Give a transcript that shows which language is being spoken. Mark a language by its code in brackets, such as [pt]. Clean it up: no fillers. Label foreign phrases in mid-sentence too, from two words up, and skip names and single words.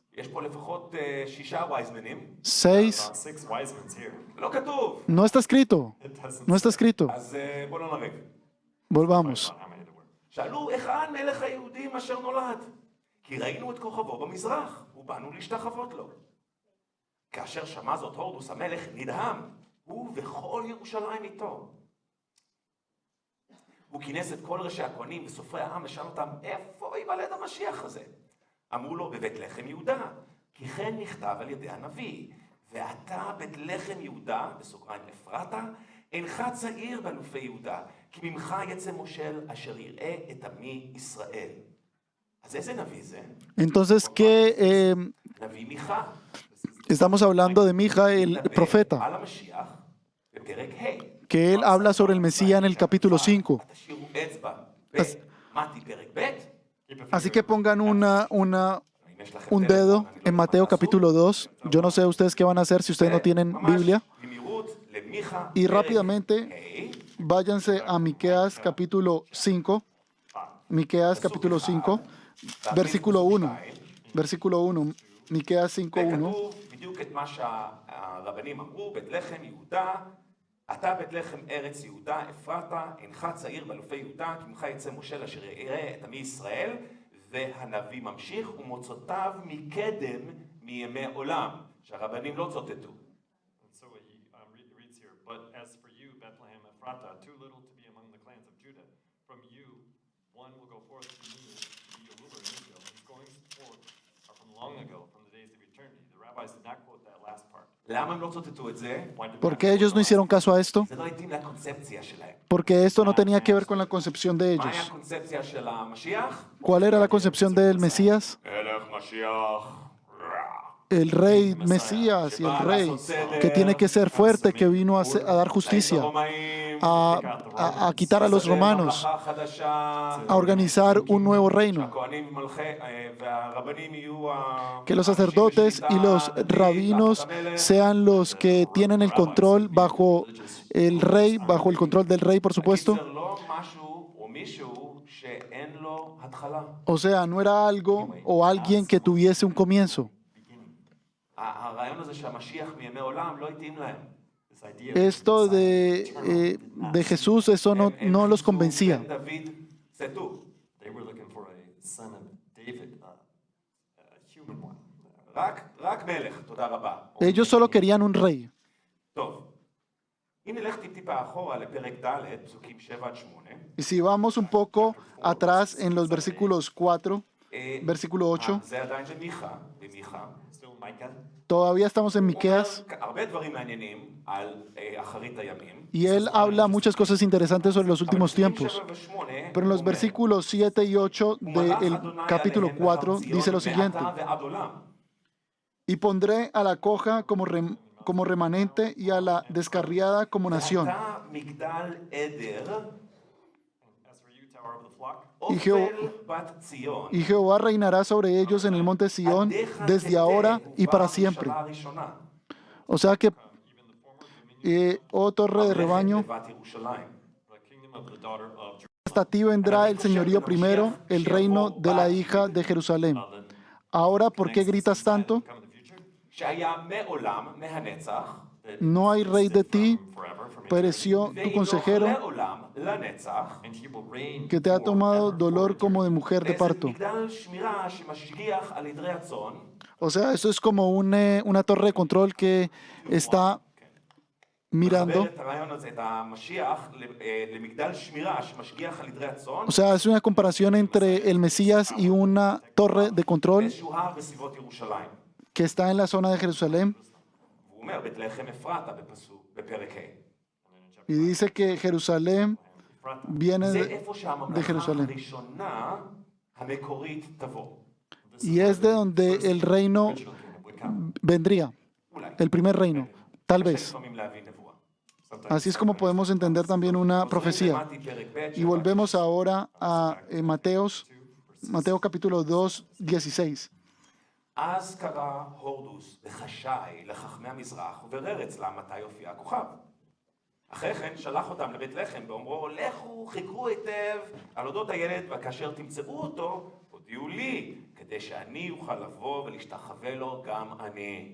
[he] יש פה לפחות 6 וייזמנים. 6. [en] About 6 wise men here. [he] לא כתוב. [es] No está escrito. [en] It doesn't [es] No está escrito. [he] אז בואו לא נריב. [es] Volvamos. [en] how many there were. [he] שאלו, היכן מלך היהודים אשר נולד? כי ראינו את כוכבו במזרח, ובאנו להשתחוות לו. כאשר שמע זאת הורדוס המלך נדהם, הוא וכל ירושלים איתו. הוא כינס את כל ראשי הכהנים וסופרי העם ושאל אותם, איפה ייוולד המשיח הזה? אמרו לו, בבית לחם יהודה, כי כן נכתב על ידי הנביא, ואתה בית לחם יהודה, בסוגריים אפרתה, אינך צעיר באלופי יהודה, כי ממך יצא מושל אשר יראה את עמי ישראל. אז איזה נביא זה? [es] Entonces, ¿qué [he] נביא מיכה. [es] estamos hablando de Mija, el profeta, [he] על המשיח, בפרק ה'. [es] que él habla sobre el Mesías en el capítulo 5? [he] תשאירו אצבע. מתי פרק ב'? [es] Así que pongan un dedo en Mateo capítulo 2. Yo no sé ustedes qué van a hacer si ustedes no tienen Biblia. Y rápidamente váyanse a Miqueas capítulo 5. Miqueas capítulo 5, versículo 1. Versículo 1. Miqueas 5, 1. [he] וכתוב בדיוק את מה שהרבנים אמרו, בית לחם יהודה, אתה בית לחם ארץ יהודה, אפרתה, אינך צעיר באלופי יהודה, כי ממך יצא מושל אשר יראה את עמי ישראל, והנביא ממשיך, ומוצאותיו מקדם מימי עולם, שהרבנים לא צוטטו. [en] And so he reads here, but as for you, Bethlehem Ephratah, too little to be among the clans of Judah, from you one will go forth to me to be a ruler in Israel. His goings forth are from long ago, from the days of eternity. The rabbis did not quote that last part. [he] למה הם לא צוטטו את זה? [en] Why did [es] ¿Por [en] not [es] qué ellos no hicieron caso a esto? [he] זה לא התאים לקונספציה שלהם. [es] Porque esto no tenía que ver con la concepción de [he] מה היה [es] ellos. [he] הקונספציה של המשיח? [es] ¿Cuál era la concepción del Mesías? [he] מלך משיח. [es] El rey Mesías y el rey que tiene que ser fuerte, que vino a dar justicia, a quitar a los romanos, a organizar un nuevo reino. Que los sacerdotes y los rabinos sean los que tienen el control bajo el rey, bajo el control del rey, por supuesto. O sea, no era algo o alguien que tuviese un comienzo. [he] הרעיון הזה שהמשיח מימי עולם לא התאים להם. [en] this idea [es] Esto de Jesús, eso no los convencía. [he] דוד סטו. [en] they were looking for a son of David, a human one. [he] רק מלך, תודה רבה. [es] Ellos solo querían un rey. [he] טוב. אם נלך טיפה אחורה לפרק ד', פסוקים 7-8. [es] Y si vamos un poco atrás en los versículos 4, versículo 8, [he] זה עדיין במיכה. [en] Still Micah. [es] todavía estamos en Miqueas, [he] הרבה דברים מעניינים על אחרית הימים. [es] y él habla muchas cosas interesantes sobre los últimos tiempos. Pero en los versículos 7 y 8 del capítulo 4 dice lo siguiente: y pondré a la coja como remanente y a la descarriada como nación. [en] As for you, tower of the flock, [es] Y Jehová reinará sobre ellos en el monte Sión desde ahora y para siempre. O sea que, oh torre de rebaño, [en] the kingdom of the daughter of Jerusalem. [es] hasta ti vendrá el señorío primero, el reino de la hija de Jerusalem. Ahora, ¿por qué gritas tanto? [en] Come in the future, [he] שהיה מעולם, מהנצח, [es] No hay rey de ti, [en] forever from [es] pereció tu consejero, [he] לעולם, לנצח, [en] and he will reign [es] que te ha tomado dolor como de mujer de [he] איזה [es] parto. [he] מגדל שמירה שמשגיח על עדרי הצאן, [es] O sea, eso es como una torre de control que está mirando. [he] מחבר את הרעיון הזה, את המשיח, למגדל שמירה שמשגיח על עדרי הצאן, [es] O sea, es una comparación entre el Mesías y una torre de control [he] באיזשהו הר בסביבות ירושלים. [es] que está en la zona de Jerusalén. [he] והוא אומר, בית לחם אפרתה בפרק ה'. [es] Y dice que Jerusalén viene [he] זה [es] de, [he] איפה [es] de [he] שהממלכה [es] Jerusalén. [he] הראשונה המקורית תבוא. [es] Y es de donde el reino [en] kingdom would come. [es] vendría, [he] אולי. [es] el primer reino, tal [he] קשה [es] vez. [he] לפעמים להבין נבואה. [es] Así es como podemos entender también una profecía. [he] למדתי פרק ב', [es] Y volvemos ahora a Mateo capítulo 2, 16. [he] אז קרא הורדוס בחשאי לחכמי המזרח וברר אצלם מתי יופיע הכוכב. אחרי כן שלח אותם לבית לחם ואומרו, לכו חיכרו היטב על אודות הילד, וכאשר תמצאו אותו, הודיעו לי, כדי שאני אוכל לבוא ולהשתחווה לו גם אני.